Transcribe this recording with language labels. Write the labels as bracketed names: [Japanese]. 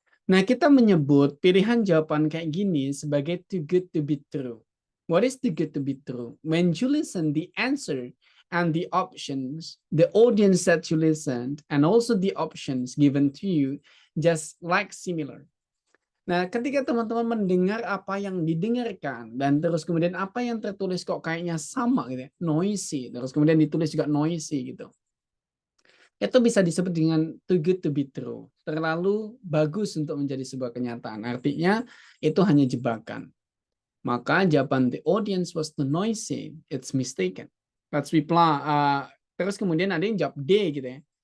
[Indonesian] Nah, kita menyebut pilihan jawaban kayak gini sebagai [English] too good to be true. What is too good to be true? When you listen the answer and the options, the audience that you listened, and also the options given to you, just like similar. [Indonesian] Nah, ketika teman-teman mendengar apa yang didengarkan dan terus kemudian apa yang tertulis kok kayaknya sama gitu ya, noisy, terus kemudian ditulis juga noisy gitu. Itu bisa disebut dengan [English] too good to be true. [Indonesian] Terlalu bagus untuk menjadi sebuah kenyataan. Artinya itu hanya jebakan. Maka jawaban [English] the audience was too noisy, it's mistaken. Let's reply. [Indonesian] Terus kemudian ada yang jawab D gitu ya.